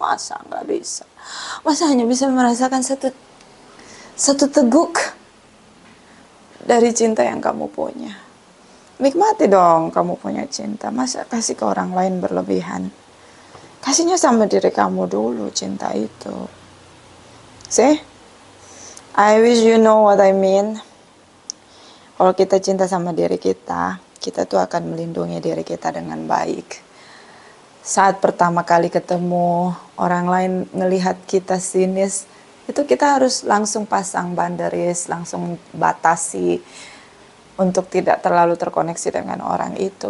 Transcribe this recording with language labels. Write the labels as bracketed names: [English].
[Indonesian] Masa nggak bisa? Masa hanya bisa merasakan satu teguk dari cinta yang kamu punya? Nikmati dong kamu punya cinta. Masa kasih ke orang lain berlebihan? Kasihnya sama diri kamu dulu cinta itu. [English] See? I wish you know what I mean. [Indonesian] Kalau kita cinta sama diri kita tuh akan melindungi diri kita dengan baik. Saat pertama kali ketemu, orang lain ngelihat kita sinis, itu kita harus langsung pasang boundaries, langsung batasi untuk tidak terlalu terkoneksi dengan orang itu.